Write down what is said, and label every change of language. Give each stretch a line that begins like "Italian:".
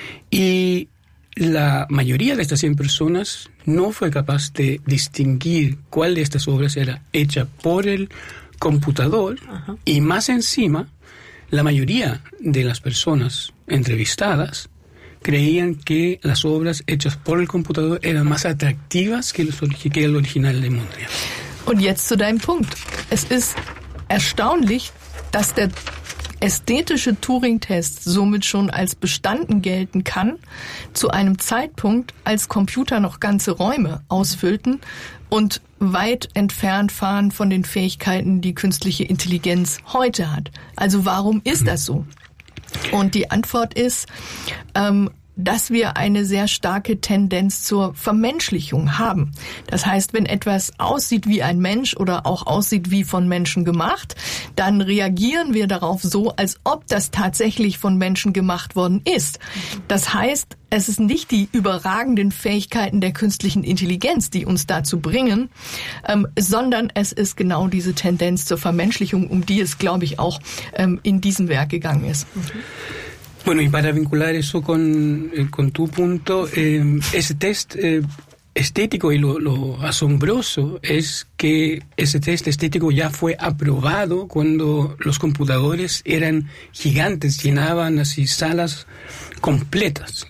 Spanish: y la mayoría de estas 100 personas no fue capaz de distinguir cuál de estas obras era hecha por el computador y más encima la mayoría de las personas entrevistadas creían que las obras hechas por el computador eran más atractivas que el original de Mondrian.
German: Und jetzt zu deinem Punkt. Es ist erstaunlich, dass der ästhetische Turing-Test somit schon als bestanden gelten kann, zu einem Zeitpunkt, als Computer noch ganze Räume ausfüllten und weit entfernt waren von den Fähigkeiten, die künstliche Intelligenz heute hat. Also warum ist das so? Und die Antwort ist, dass wir eine sehr starke Tendenz zur Vermenschlichung haben. Das heißt, wenn etwas aussieht wie ein Mensch oder auch aussieht wie von Menschen gemacht, dann reagieren wir darauf so, als ob das tatsächlich von Menschen gemacht worden ist. Das heißt, es ist nicht die überragenden Fähigkeiten der künstlichen Intelligenz, die uns dazu bringen, sondern es ist genau diese Tendenz zur Vermenschlichung, um die es, glaube ich, auch in diesem Werk gegangen ist.
Spanish: Bueno, y para vincular eso con tu punto, ese test estético y lo asombroso es que ese test estético ya fue aprobado cuando los computadores eran gigantes, llenaban así salas completas.